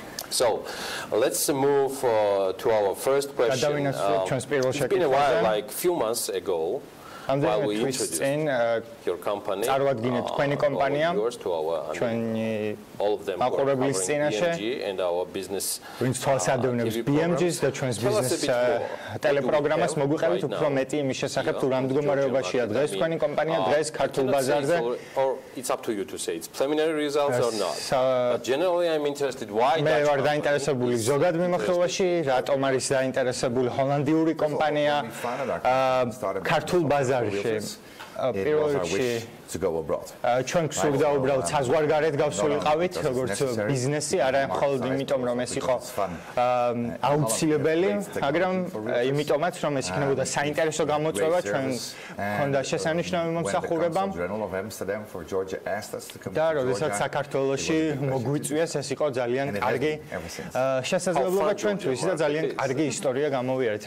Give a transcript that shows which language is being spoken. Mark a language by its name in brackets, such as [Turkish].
[English] So, let's move to our first question. It's been a while, like a few months ago, while we introduced your company, yours to our, all of them covering BMG and our business TV [Georgian] BMG-ს და ჩვენს ბიზნეს ტელეპროგრამას მოგვიყევით უფრო მეტი იმის შესახებ თუ რამ მდგომარეობაშია დღეს თქვენი კომპანია დღეს ქართულ ბაზარზე. [English] It's up to you to say it's preliminary results or not. But generally I'm interested why [Georgian] მე ვარ დაინტერესებული ზოგად მიმოხილვაში, რატომ არის დაინტერესებული ჰოლანდიური კომპანია ქართულ ბაზარში. ჩვენ გსურდა უბრალოდ საზღვარგარეთ გავსულიყავით როგორც ბიზნესი, არა მხოლოდ იმიტომ რომ ეს იყო აუცილებელი, მაგრამ იმიტომაც რომ ეს იქნებოდა საინტერესო გამოწვევა ჩვენ მქონდა შესანიშნავი მომსახურებამ და როდესაც საქართველოში მოგვიწვიეს ეს იყო ძალიან კარგი შესაძლებლობა ჩვენთვის და ძალიან კარგი ისტორია გამოვიარეთ.